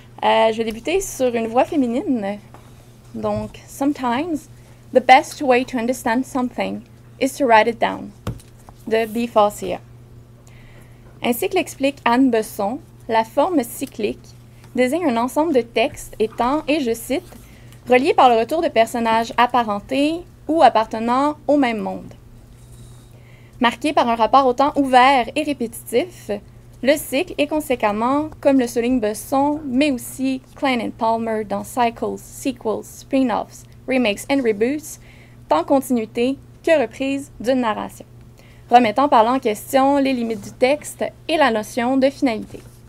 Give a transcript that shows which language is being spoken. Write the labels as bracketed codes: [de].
[fr] Je vais débuter sur une voix féminine. [en] Donc, sometimes, the best way to understand something is to write it down, de B. Fawcett. [fr] Ainsi que l'explique Anne Besson, la forme cyclique désigne un ensemble de textes étant, et je cite, reliés par le retour de personnages apparentés ou appartenant au même monde. Marqué par un rapport au temps ouvert et répétitif, le cycle est conséquemment, comme le souligne Besson, mais aussi Klein et Palmer dans Cycles, Sequels, Spin-offs, Remakes and Reboots, tant continuité que reprise d'une narration, remettant par là en question les limites du texte et la notion de finalité.